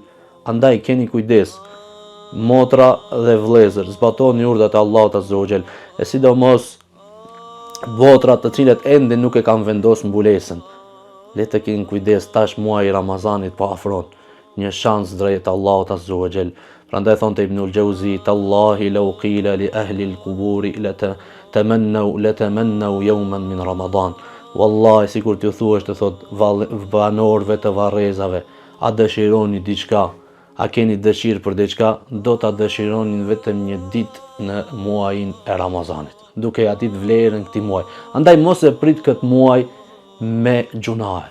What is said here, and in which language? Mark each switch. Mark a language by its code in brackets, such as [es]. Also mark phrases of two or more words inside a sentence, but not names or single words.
[sq] Andaj keni kujdes, motra dhe vëllezër, zbatoni urdhat e Allahut [ar] عز وجل, [sq] e sidomos botrat të cilët ende nuk e kanë vendosur mbulesën. Le të keni kujdes, tash muaji i Ramazanit po afron, një shans drejt Allahut [ar] عز وجل. [sq] Prandaj thonte [ar] Ibnul Jauzi, تالله لو قيل لأهل القبور لتمنوا يوما من رمضان. [sq] Wallahi, sikur t'ju thuash të thot banorëve të varrezave, a dëshironi diçka? A keni dëshirë për diçka? Do ta dëshironin vetëm një ditë në muajin e Ramazanit, duke ja ditë vlerën këtij muaji. Andaj mos e prit këtë muaj me gjunahe.